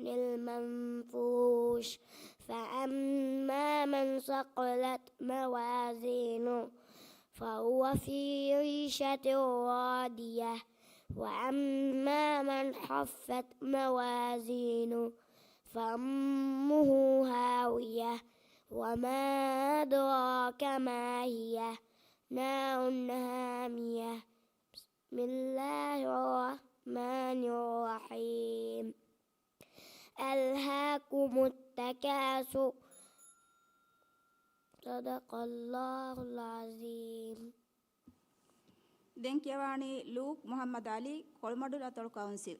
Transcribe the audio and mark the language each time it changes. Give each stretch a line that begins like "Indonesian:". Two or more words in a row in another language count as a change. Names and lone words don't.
Arabic: المنفوش فأما من ثقلت موازينه فهو في عيشة راضية وأما من خفت موازينه فأمه هاوية وما أدراك ما هي نار هامية. بسم الله الرحمن الرحيم. ألهاكم التكاثر صدق الله العظيم.
Sinhala: දැන් කියවානි ලූක් මුහම්මද් අලි කොළුමඩු අතුල් කවුන්සිල්.